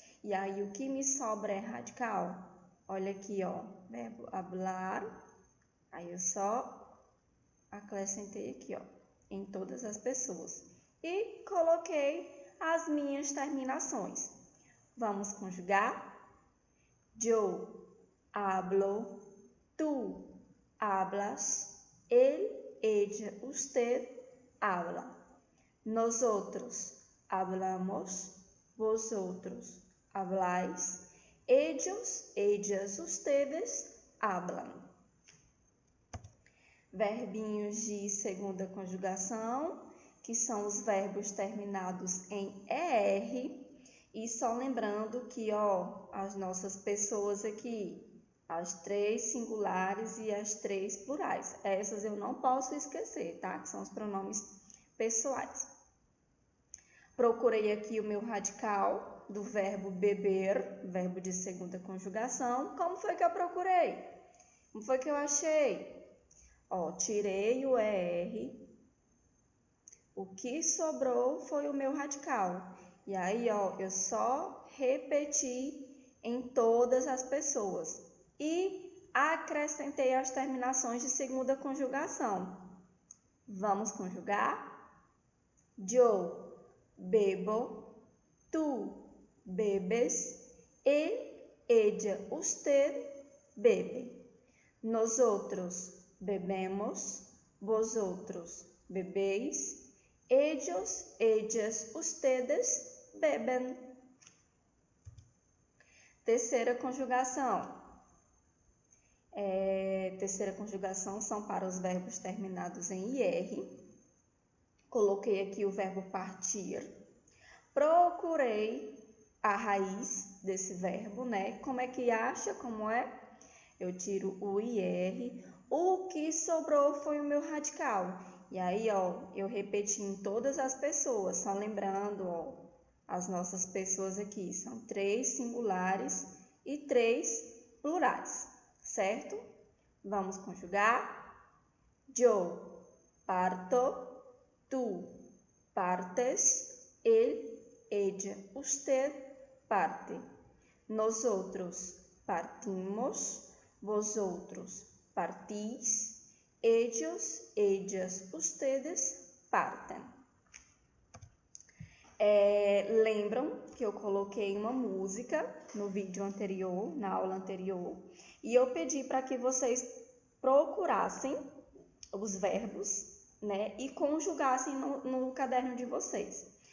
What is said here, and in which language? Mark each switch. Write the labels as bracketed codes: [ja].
[pt] E aí o que me sobra é radical? Olha aqui, verbo hablar. Aí eu só acrescentei aqui, em todas as pessoas. E coloquei as minhas terminações. Vamos conjugar? [es] Yo hablo, tú hablas, él, ella, usted habla. Nosotros hablamos, vosotros habláis, ellos, ellas, ustedes hablan. [pt] Verbinhos de segunda conjugação, que são os verbos terminados em ER. E só lembrando que, as nossas pessoas aqui, as 3 singulares e as 3 plurais. Essas eu não posso esquecer, tá? Que são os pronomes pessoais. Procurei aqui o meu radical do verbo beber, verbo de segunda conjugação. Como foi que eu procurei? Como foi que eu achei? Tirei o ER, o que sobrou foi o meu radical. E aí, eu só repeti em todas as pessoas. E acrescentei as terminações de segunda conjugação. Vamos conjugar? [es] Yo bebo, tú bebes, él, ella, usted bebe. Nosotros bebemos, vosotros bebéis, ellos, ellas, ustedes beben. [pt] Terceira conjugação. Terceira conjugação são para os verbos terminados em IR. Coloquei aqui o verbo partir. Procurei a raiz desse verbo, né? Como é que acha? Como é? Eu tiro o IR. O que sobrou foi o meu radical. E aí, ó, eu repeti em todas as pessoas. Só lembrando, ó, as nossas pessoas aqui são 3 singulares e 3 plurais, certo? Vamos conjugar. [es] Yo parto, tú partes, él, ella, usted parte. Nosotros partimos, vosotros partís, ellos, ellas, ustedes partem. [pt] Lembram que eu coloquei uma música no vídeo anterior, na aula anterior, e eu pedi para que vocês procurassem os verbos, né, e conjugassem no caderno de vocês.